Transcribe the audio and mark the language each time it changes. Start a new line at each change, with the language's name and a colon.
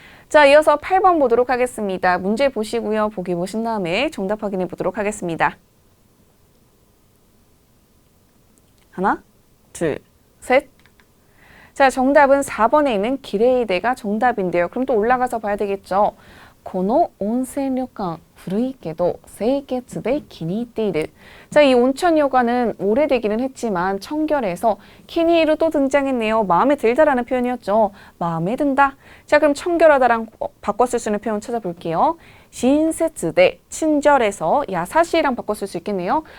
Korean: 자, 이어서 8번 보도록 하겠습니다. 문제 보시고요. 보기 보신 다음에 정답 확인해 보도록 하겠습니다. 하나, 둘, 셋. 자, 정답은 4번에 있는 기레이데가 정답인데요. 그럼 또 올라가서 봐야 되겠죠.
Japanese: この温泉旅館古いけど清潔で気に入っている.
Korean: 자, 이 온천旅館은 오래되기는 했지만 청결해서 키니히루 또 등장했네요. 마음에 들다라는 표현이었죠. 마음에 든다. 자, 그럼 청결하다랑 바꿔 쓸 수 있는 표현 찾아볼게요. 신세츠대 친절해서 야사시랑 바꿔 쓸 수 있겠네요.